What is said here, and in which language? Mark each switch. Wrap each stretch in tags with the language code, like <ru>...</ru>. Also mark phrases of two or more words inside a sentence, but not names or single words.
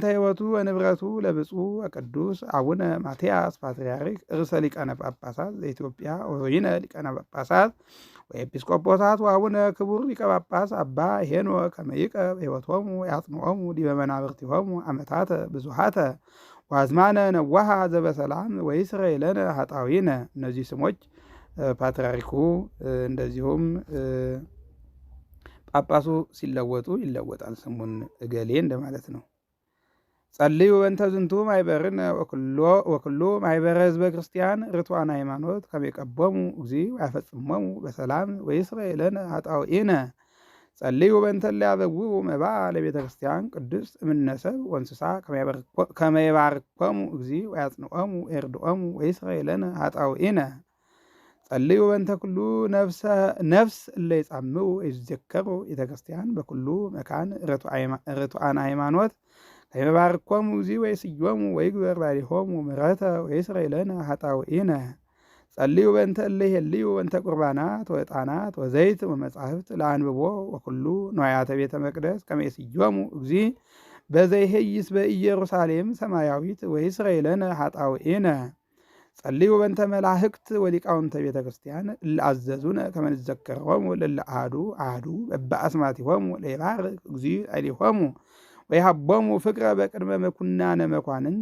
<gez>ሕይወቱ ወንብረቱ ለብፁዕ ወቅዱስ አቡነ ማትያስ ፓትርያርክ ርእሰ ሊቃነ ጳጳሳት ዘኢትዮጵያ ወወይነ ሊቃነ ጳጳሳት ወኤጲስቆጶሳት ወአቡነ ክቡር ሊቀ ጳጳስ አባ ሄኖክ ከመ ይቀብ ሕይወቶሙ ያጽንዖሙ ዲበ መናብርቲሆሙ ዓመታተ ብዙኃተ ወአዝማነ ነዋሃ ዘበሰላም ወይስረይ ለነ ኃጣውኢነ።</gez> <am>እነዚህ ስሞች ፓትርያርኩ እንደዚሁም ጳጳሱ ሲለወጡ ይለወጣል ስሙን እገሌ እንደማለት ነው።</am> <gez>ጸልዩ በእንተ ዝንቱ ማኅበርነ ወኩሉ ማኅበረ ሕዝበ ክርስቲያን ርቱዓነ ሃይማኖት ከመ ይቀቦሙ እግዚ ወያፈጽሞሙ በሰላም ወይስረይ ለነ ኃጣውኢነ። ጸልዩ በእንተ እለ ያበውኡ መባዓ ለቤተ ክርስቲያን ቅድስት እምነ ሰብእ ወእንስሳ ከመ ይባርኮሙ እግዚ ወያጽንዖሙ ወይርድኦሙ ወይስረይ ለነ ኃጣውኢነ። ጸልዩ በእንተ ኩሉ ነፍስ እለ ይጻምኡ ይዘከሩ ቤተ ክርስቲያን በኩሉ መካን ርቱዓነ ሃይማኖት ከመ ይባርኮሙ እግዚ ወይስዮሙ ወይግበር ላዕሌሆሙ ምሕረተ ወይስረይ ለነ ኃጣውኢነ። ጸልዩ በእንተ እለ ይሄልዩ በእንተ ቁርባናት ወዕጣናት ወዘይት ወመጻሕፍት ለአንብቦ ወኩሉ ንዋያተ ቤተ መቅደስ ከመ ይስዮሙ እግዚ በዘይሄይስ በኢየሩሳሌም ሰማያዊት ወይስረይ ለነ ኃጣውኢነ። ጸልዩ በእንተ መላእክት ወሊቃውንተ ቤተ ክርስቲያን እለ አዘዙነ ከመ ንዘከሮሙ ለእለ አሐዱ አሐዱ በበአስማቲሆሙ ለይባርክ እግዚ ላዕሌሆሙ ወይሃቦሙ ፍቅረ በቅድመ ምኩናነ መኳንንት</gez>